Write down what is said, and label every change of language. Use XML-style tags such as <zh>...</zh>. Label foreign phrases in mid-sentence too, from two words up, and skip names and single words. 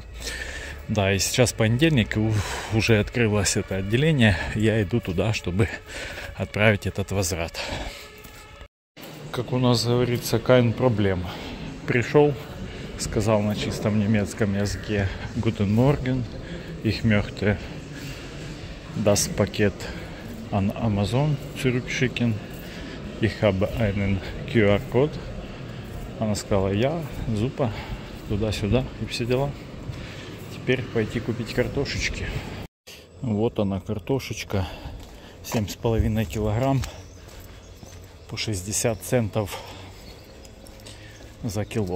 <ru>Да, и сейчас понедельник, и уже открылось это отделение, я иду туда, чтобы отправить этот возврат. Как у нас говорится,</ru> <de>kein Problem.</de> <ru>Пришел, сказал на чистом немецком языке</ru> <de>Guten Morgen, ich möchte das Paket an Amazon zurückschicken. Ich habe einen QR-код.</de> <ru>Она сказала, зупа, туда-сюда и все дела. Теперь пойти купить картошечки. Вот она, картошечка. 7,5 килограмм. По 60 центов за кило.</ru>